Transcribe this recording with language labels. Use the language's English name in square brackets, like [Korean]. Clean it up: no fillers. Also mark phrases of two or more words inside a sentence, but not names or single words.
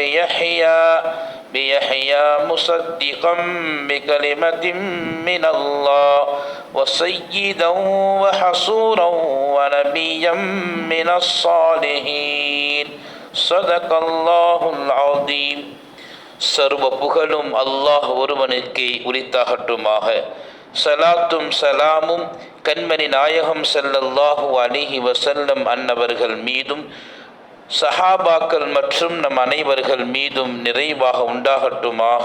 [Arabic] بيحيى مصدقا بكلمة من الله وسيدا وحصورا ونبيا من الصالحين صدق الله العظيم. [Tamil] சர்வ புகழும் அல்லாஹ் ஒருவனுக்கே உரித்தாகட்டுமாக. சலாத்தும் சலாமும் கண்மணி நாயகம் [Arabic] صلى الله عليه وسلم [Tamil] அன்னவர்கள் மீதும் சஹாபாக்கள் மற்றும் நம் அனைவர்கள் மீதும் நிறைவாக உண்டாகட்டுமாக.